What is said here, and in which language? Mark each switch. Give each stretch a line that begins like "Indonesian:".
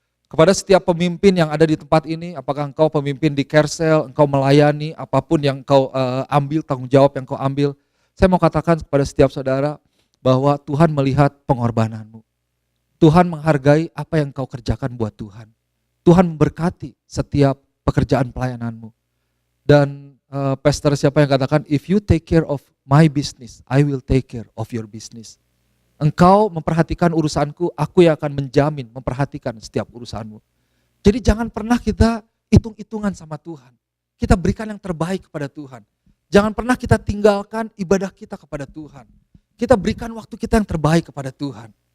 Indonesian: Kepada setiap pemimpin yang ada di tempat ini, apakah engkau pemimpin di Kersel, engkau melayani, apapun yang engkau ambil, tanggung jawab yang engkau ambil, saya mau katakan kepada setiap saudara, bahwa Tuhan melihat pengorbananmu. Tuhan menghargai apa yang engkau kerjakan buat Tuhan. Tuhan memberkati setiap pekerjaan pelayananmu. Dan pastor siapa yang katakan,
English: if you take care of my business, I will take care of your business.
Indonesian: Engkau memperhatikan urusanku, aku yang akan menjamin, memperhatikan setiap urusanmu. Jadi jangan pernah kita hitung-hitungan sama Tuhan. Kita berikan yang terbaik kepada Tuhan. Jangan pernah kita tinggalkan ibadah kita kepada Tuhan. Kita berikan waktu kita yang terbaik kepada Tuhan.